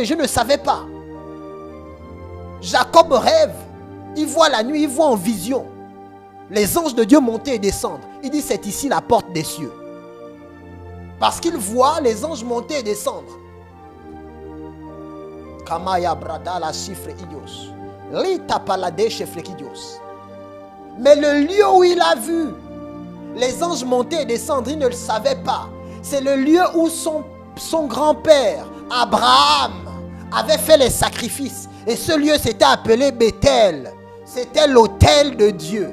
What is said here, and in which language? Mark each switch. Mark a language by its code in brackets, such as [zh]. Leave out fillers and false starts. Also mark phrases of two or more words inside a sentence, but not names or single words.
[fr] Je ne savais pas. Jacob rêve. Il voit la nuit. Il voit en vision les anges de Dieu monter et descendre. Il dit, c'est ici la porte des cieux. Parce qu'il voit les anges monter et descendre. Kamaya brada la chiffre idios. Lita palade chefre idios. Mais le lieu où il a vu les anges monter et descendre, il ne le savait pas. C'est le lieu où son grand-père, Abraham, avait fait les sacrifices. Et ce lieu s'était appelé Bethel. C'était l'autel de Dieu.